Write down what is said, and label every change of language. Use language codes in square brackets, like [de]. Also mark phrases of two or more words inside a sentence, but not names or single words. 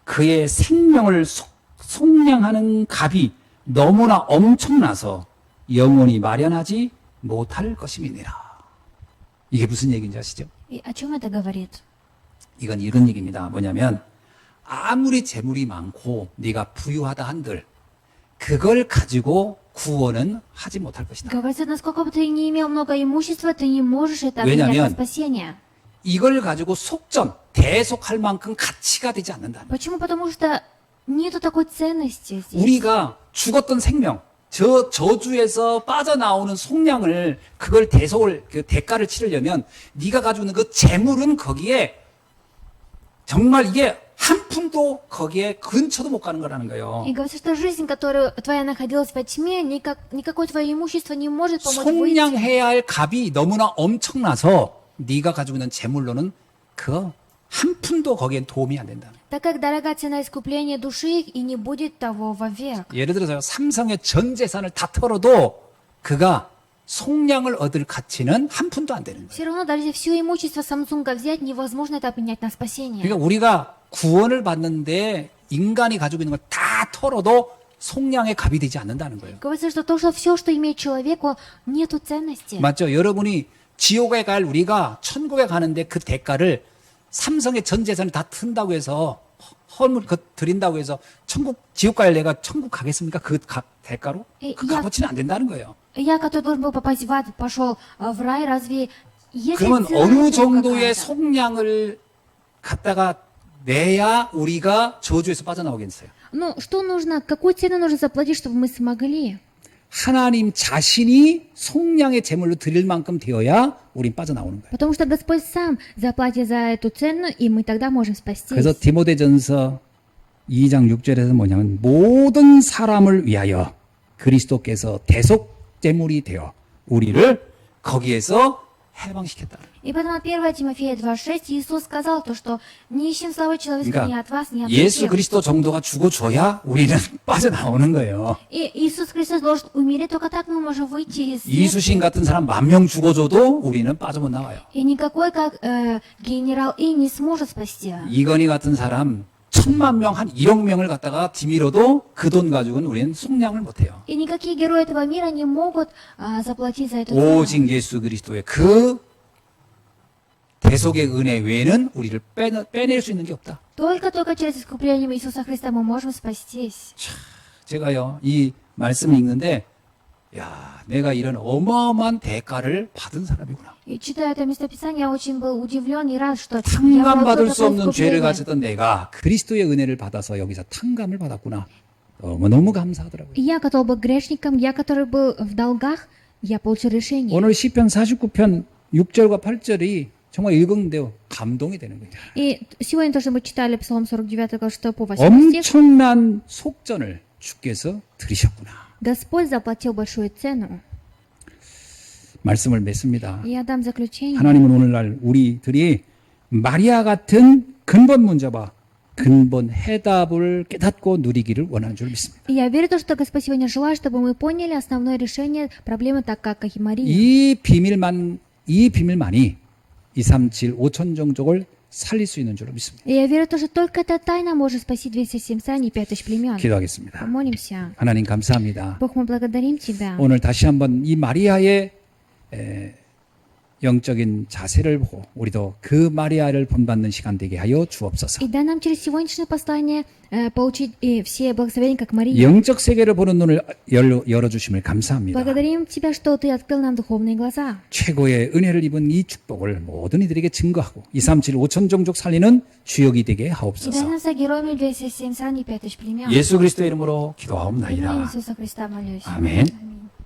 [ko] 그의 생명을 속량하는 값이 너무나 엄청나서 영원히 마련하지 못할 것임이니라. 이게 무슨 얘기인지 아시죠? [ru] И о чем это говорит? [ko] 이건 이런 얘기입니다. 뭐냐면 아무리 재물이 많고 네가 부유하다 한들 그걸 가지고 구원은 하지 못할 것이다. [ru] Говорится, насколько бы ты не имел много имущества, ты не можешь это обменять на [ko] 왜냐면 [ru] спасение. [ko] 이걸 가지고 속전, 대속할 만큼 가치가 되지 않는다. [ru] Почему? Потому что нету такой ценности здесь. [ko] 우리가 죽었던 생명, 저 저주에서 빠져나오는 속량을 그걸 대속을 그 대가를 치르려면 네가 가지고 있는 그 재물은 거기에 정말 이게 한 푼도 거기에 근처도 못 가는 거라는 거예요. [ru] И говорится, что жизнь, которая твоя находилась во тьме, никакое твое имущество не может помочь выйти. [ko] 속량해야 할 값이 너무나 엄청나서 네가 가지고 있는 재물로는 그 한 푼도 거기엔 도움이 안 된다. [ru] Так как дорога цена искупления души их, и не будет того вовек. [ko] 예를 들어서 삼성의 전 재산을 다 털어도 그가 속량을 얻을 가치는 한 푼도 안 되는 거예요. [ru] Все равно даже все имущество Самсунга взять, невозможно это обменять на спасение. [ko] 그러니까 우리가 구원을 받는데 인간이 가지고 있는 걸 다 털어도 속량의 값이 되지 않는다는 거예요. [ru] Говорится, что то, что все, что имеет человек, нету ценности. [ko] 맞죠? 여러분이 지옥에 갈 우리가 천국에 가는데 그 대가를 삼성의 전 재산을 다 튼다고 해서 헌물 드린다고 해서 지옥 갈 내가 천국 가겠습니까? 그 대가로? 그 값어치는 안 된다는 거예요. [ru] Я, который должен был попасть в ад, пошел в рай, разве есть [ko] 그러면 [ru] цена [ko] 어느 [ru] этому [ko] 정도의 [ru] какая-то? [ko] 속량을 갖다가 내야 우리가 저주에서 빠져나오겠어요? [ru] Ну, что нужно, какую цену нужно заплатить, чтобы мы смогли? [ko] 하나님 자신이 속량의 제물로 드릴 만큼 되어야 우린 빠져나오는 거예요. [ru] Потому что Господь сам заплатит за эту цену, и мы тогда можем спастись. [ko] 그래서 디모데전서 2장 6절에서 뭐냐면 모든 사람을 위하여 그리스도께서 대속 제물이 되어 우리를 거기에서 해방시켰다. [ru] И поэтому 1 Тимофея 2.6 Иисус сказал то, что не ищем славы человеческой ни от вас, ни от [ko] 예수 [ru] других. [ko] 그리스도 정도가 죽어줘야 우리는 빠져나오는 거예요. [ru] И Иисус Христос должен умереть, только так мы можем выйти из [ko] 이수신 같은 사람 10,000명 죽어줘도 우리는 빠져 못 나와요. [ru] И никакой, как генерал И, не сможет спасти. [ko] 이건희 같은 사람 1,000,000명, 한 1억 명을 갖다가 뒤밀어도 그 돈 가지고는 우리는 속량을 못해요. [ru] И никакие герои этого мира не могут заплатить за эту цену. [ko] 오직 예수 그리스도의 그 대속의 은혜 외에는 우리를 빼낼 수 있는 게 없다. [ru] Только через искупление Иисуса Христа мы можем спастись. [ko] 제가요, 이 말씀을 읽는데, 야, 내가 이런 어마어마한 대가를 받은 사람이구나. [ru] И читая это местописание, я очень был удивлен и рад, что я [ko] 탕감받을 [ru] получил [ko] 수 [ru] такое [ko] 없는 죄를 [ru] искупление. [ko] 가졌던 내가 그리스도의 은혜를 받아서 여기서 탕감을 받았구나. 너무너무 감사하더라고요. [ru] И я, который был грешником, я, который был в долгах, я получил решение. [ko] 오늘 시편 49편 6절과 8절이 정말 읽었는데요. 감동이 되는 거예요. [ru] И сегодня тоже мы читали Псалом 49, глава 6 по 8 стих. [ko] 엄청난 속전을 주께서 들이셨구나. [ru] Господь заплатил большую цену. [ko] 말씀을 맺습니다. [ru] И я дам заключение. [ko] 하나님은 오늘날 우리들이 마리아 같은 근본 문제와 근본 해답을 깨닫고 누리기를 원하는 줄 믿습니다. [ru] И я верю, в то, что Господь сегодня желает, чтобы мы поняли основное решение проблемы, так как и Мария. [ko] 이 비밀만이 237 5천 종족을 살릴 수 있는 줄 믿습니다. [ru] И я верю, в то, что только эта тайна может спасти 207 стран и 5000 племен. [ko] 기도하겠습니다. [ru] Помолимся. [ko] 하나님 감사합니다. [ru] Бог, мы благодарим Тебя. [ko] 오늘 다시 한번 이 마리아의 영적인 자세를 보고 우리도 그 마리아를 본받는 시간 되게 하여 주옵소서. [ru] И дай нам через сегодняшнее послание получить и все благословения, как Мария. [ko] 영적 세계를 보는 눈을 열어주심을 감사합니다. [ru] Благодарим Тебя, что Ты открыл нам духовные глаза. [ko] 최고의 은혜를 입은 이 축복을 모든 이들에게 증거하고 237 5천 종족 살리는 주역이 되게 [ru] И дай [ko] 하옵소서. [ru] нас героями 207 стран и 5000 племен. [ko] 예수 그리스도의 이름으로 [ru] В имени [ko] 기도하옵나이다. [ru] Иисуса Христа молюсь. [ko] 아멘. [ru] Аминь.